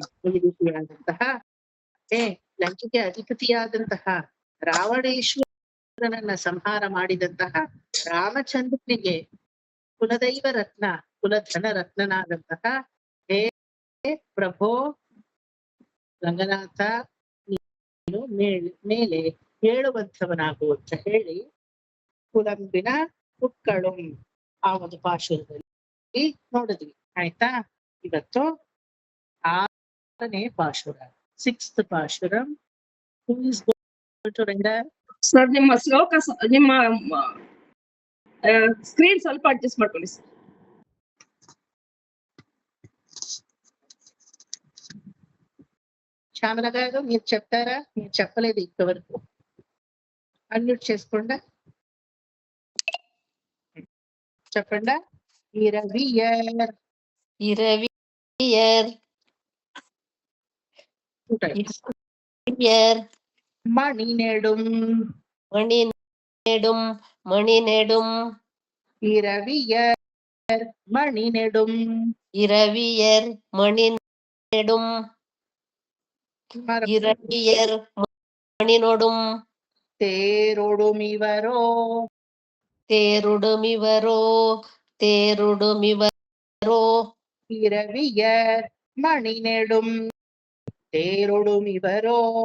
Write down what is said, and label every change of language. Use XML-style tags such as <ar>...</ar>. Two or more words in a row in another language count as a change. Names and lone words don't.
<kn>ಈ ರೀತಿಯಾದಂತಹ ಲಂಕೆಗೆ ಅಧಿಪತಿಯಾದಂತಹ ರಾವಣೇಶ್ವರನನ್ನ ಸಂಹಾರ ಮಾಡಿದಂತಹ ರಾಮಚಂದ್ರನಿಗೆ ಕುಲದೈವ ರತ್ನ ಕುಲಧನ ರತ್ನನಾದಂತಹ ಹೇ ಪ್ರಭೋ ರಂಗನಾಥ ನೀನು ಮೇಲೆ ಹೇಳುವಂಥವನಾಗು ಅಂತ ಹೇಳಿ ಕುಲಂಬಿನ ಹುಕ್ಕಳು ಆ ಒಂದು ಪಾಶುರದಲ್ಲಿ ನೋಡಿದ್ವಿ. ಆಯ್ತಾ? ಇವತ್ತು 6ನೇ ಪಾಶುರ, 6th ಪಾಶುರಂ. ಸರ್ ನಿಮ್ಮ ಶ್ಲೋಕ ನಿಮ್ಮ ಸ್ಕ್ರೀನ್ ಸ್ವಲ್ಪ ಅಡ್ಜಸ್ಟ್ ಮಾಡ್ಕೊಳ್ಳಿ ಸರ್.</kn> <te>శ్యామల గారు మీరు చెప్తారా? మీరు చెప్పలేదు ఇంతవరకు. అన్మ్యూట్ చేసుకుండా చెప్పండా.</te> <ta>இரவியர் மணிநெடும் இரவியர் மணிநெடும் மணிநொடும் தேரொடுமிவரோ இரவியர் மணிநெடும் தேரொடுமிவரோ</ta>